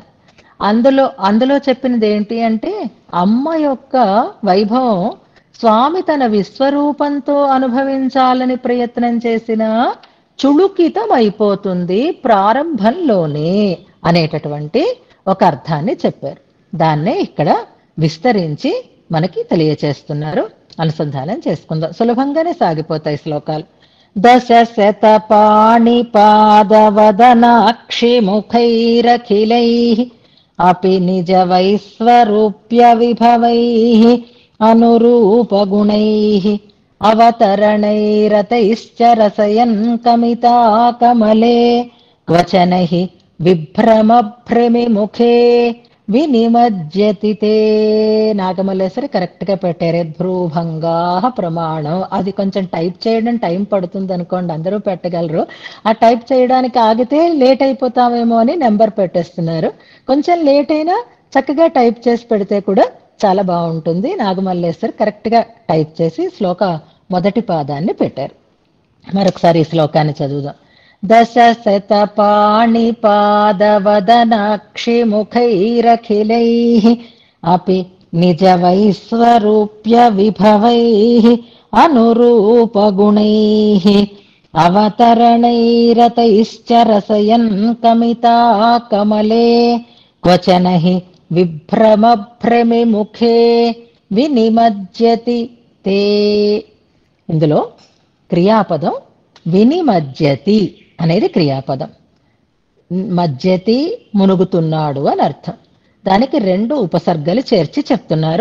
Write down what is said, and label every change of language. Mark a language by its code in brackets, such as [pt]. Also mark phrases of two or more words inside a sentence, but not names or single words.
[te] అందులో చెప్పినది ఏంటి అంటే అమ్మ యొక్క వైభవం స్వామి తన విశ్వరూపంతో అనుభవించాలని ప్రయత్నం చేసిన చుళుకితం అయిపోతుంది ప్రారంభంలోనే అనేటటువంటి ఒక అర్థాన్ని చెప్పారు. దాన్నే ఇక్కడ విస్తరించి మనకి తెలియచేస్తున్నారు. అనుసంధానం చేసుకుందాం, సులభంగానే సాగిపోతాయి శ్లోకాలు. [sa] दशशतपाणिपादवदनाक्षिमुखैरखिलैः अपि निजवैश्वरूप्य विभवैः अनुरूपगुणैः अवतरणैरतैश्च रसयन् कमिताकमले क्वचन हि విభ్రమభ్రమిముఖే వినిమజ్జతి తే. [te] నాగమల్లేశ్వరి కరెక్ట్ గా పెట్టారు. భ్రూభంగా ప్రమాణం. అది కొంచెం టైప్ చేయడం టైం పడుతుంది అనుకోండి, అందరూ పెట్టగలరు. ఆ టైప్ చేయడానికి ఆగితే లేట్ అయిపోతామేమో అని నెంబర్ పెట్టేస్తున్నారు. కొంచెం లేట్ అయినా చక్కగా టైప్ చేసి పెడితే కూడా చాలా బాగుంటుంది. నాగమల్లేశ్వరి కరెక్ట్ గా టైప్ చేసి శ్లోక మొదటి పాదాన్ని పెట్టారు. మరొకసారి ఈ శ్లోకాన్ని చదువుదాం. [sa] दशशतपाणिपादवदनाक्षिमुखैरखिलैः अपि निजवैश्वरूप्य विभवैः अनुरूपगुणैः अवतरणैरतैश्च रसयन् कमिताकमले क्वचन हि విభ్రమభ్రమిముఖే వినిమజ్జతి తే. [te] ఇందులో క్రియాపదం వినిమజ్జతి అనేది క్రియాపదం. మజ్జతి మునుగుతున్నాడు అని అర్థం. దానికి రెండు ఉపసర్గలు చేర్చి చెప్తున్నారు.